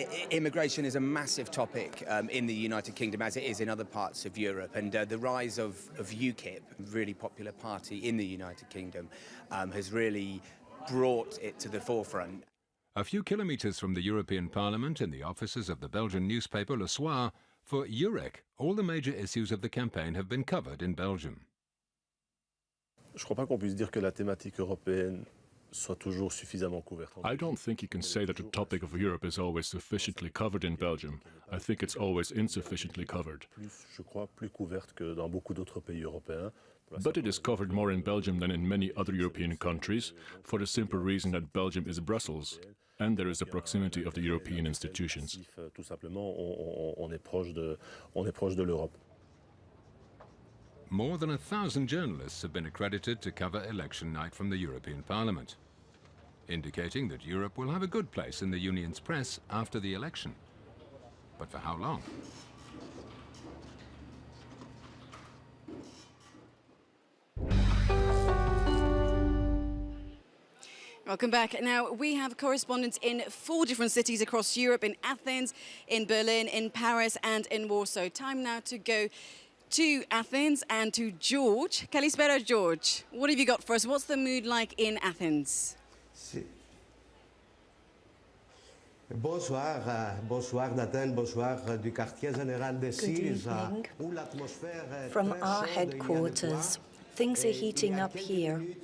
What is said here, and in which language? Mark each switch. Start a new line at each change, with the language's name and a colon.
English: Immigration is a massive topic in the United Kingdom, as it is in other parts of Europe, and the rise of UKIP, a really popular party in the United Kingdom, has really brought it to the forefront. A few kilometres from the European Parliament, in the offices of the Belgian newspaper Le Soir, for Eurek, all the major issues of the campaign have been covered in Belgium.
French: Je crois pas qu'on puisse dire que la thématique européenne soit toujours suffisamment couverte.
English: I don't think you can say that the topic of Europe is always sufficiently covered in Belgium. I think it's always insufficiently covered.
French: Je crois plus couverte que dans beaucoup d'autres pays européens.
English: But it is covered more in Belgium than in many other European countries, for the simple reason that Belgium is Brussels, and there is a proximity of the European institutions.
French: Tout simplement, on est proche de l'Europe.
English: More than 1,000 journalists have been accredited to cover election night from the European Parliament, indicating that Europe will have a good place in the Union's press after the election. But for how long? Welcome back. Now, we have correspondents in 4 different cities across Europe, in Athens, in Berlin, in Paris and in Warsaw. Time now to go to Athens and to George. Kalispera, George. What have you got for us? What's the mood like in Athens?
French: Bonsoir, bonsoir d'Athènes, bonsoir du quartier général de SYRIZA.
English: From our headquarters, things are heating up here.